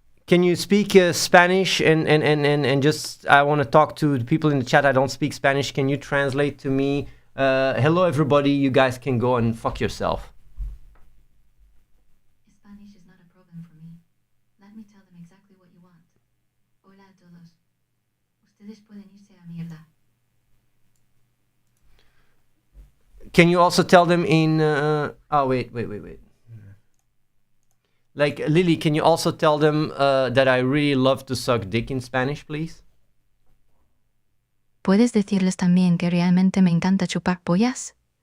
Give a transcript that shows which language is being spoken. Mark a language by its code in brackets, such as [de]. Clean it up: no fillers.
[en] Can you speak Spanish and just? I want to talk to the people in the chat. I don't speak Spanish. Can you translate to me? Hello, everybody. You guys can go and fuck yourself. Spanish is not a problem for me. Let me tell them exactly what you want. [es] Hola a todos. Ustedes pueden irse a mierda. [en] Can you also tell them in? Oh wait. Like Lily, can you also tell them that I really love to suck dick in Spanish, please? [es] ¿Puedes decirles también que realmente me encanta chupar pollas?